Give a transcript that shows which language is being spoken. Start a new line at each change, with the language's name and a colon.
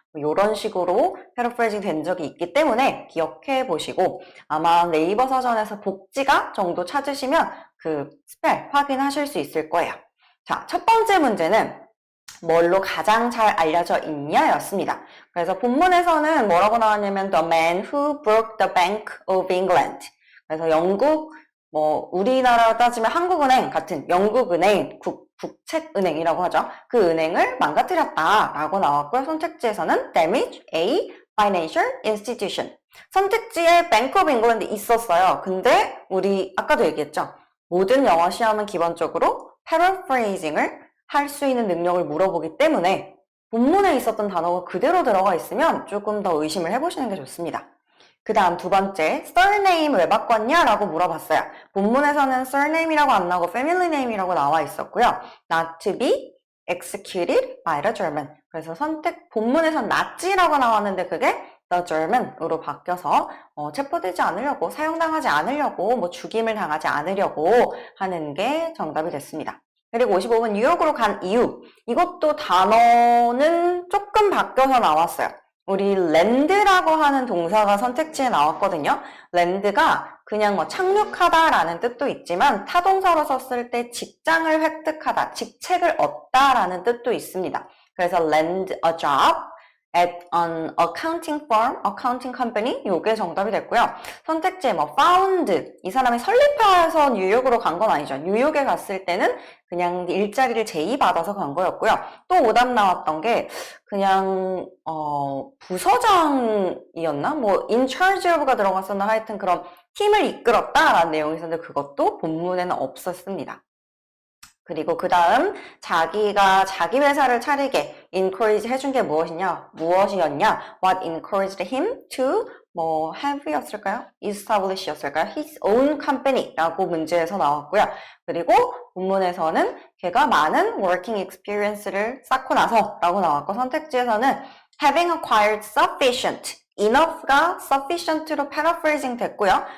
Korean: 이런 식으로 패러프레이징 된 적이 있기 때문에 기억해 보시고 아마 네이버 사전에서 복지가 정도 찾으시면 그 스펠 확인하실 수 있을 거예요. 자, 첫 번째 문제는 뭘로 가장 잘 알려져 있냐 였습니다. 그래서 본문에서는 뭐라고 나왔냐면
English: The man who broke the Bank of England.
Korean: 그래서 영국, 우리나라 따지면 한국은행 같은 영국은행, 국책은행이라고 하죠. 그 은행을 망가뜨렸다라고 나왔고요. 선택지에서는
English: damage a financial institution.
Korean: 선택지에 Bank of England 있었어요. 근데 우리 아까도 얘기했죠. 모든 영어 시험은 기본적으로 paraphrasing을 할 수 있는 능력을 물어보기 때문에 본문에 있었던 단어가 그대로 들어가 있으면 조금 더 의심을 해보시는 게 좋습니다. 그 다음 두 번째, surname 왜 바꿨냐? 라고 물어봤어요. 본문에서는 surname이라고 안 나오고 family name이라고 나와 있었고요.
English: not to be executed by the German.
Korean: 그래서 본문에서는 not지라고 나왔는데 그게
English: the German
Korean: 으로 바뀌어서 체포되지 않으려고, 사형당하지 않으려고, 죽임을 당하지 않으려고 하는 게 정답이 됐습니다. 그리고 55번 뉴욕으로 간 이유. 이것도 단어는 조금 바뀌어서 나왔어요. 우리 랜드라고 하는 동사가 선택지에 나왔거든요. 랜드가 그냥 착륙하다라는 뜻도 있지만 타동사로 썼을 때 직장을 획득하다, 직책을 얻다라는 뜻도 있습니다. 그래서
English: land a job at an accounting firm, accounting company
Korean: 요게 정답이 됐고요. 선택지에 found 이 사람이 설립해서 뉴욕으로 간 건 아니죠. 뉴욕에 갔을 때는 그냥 일자리를 제의받아서 간 거였고요. 또 오답 나왔던 게 그냥 부서장이었나?
English: in charge of가
Korean: 들어갔었나? 하여튼 그런 팀을 이끌었다라는 내용이 있었는데 그것도 본문에는 없었습니다. 그리고 그 다음 자기가 자기 회사를 차리게 encourage 해준 게 무엇이었냐?
English: What encouraged him to have
Korean: 였을까요? establish였을까요?
English: His own company
Korean: 라고 문제에서 나왔고요. 그리고 본문에서는 걔가 많은
English: working experience
Korean: 를 쌓고 나서라고 나왔고 선택지에서는
English: having acquired sufficient enough
Korean: 가 sufficient로 paraphrasing 됐고요.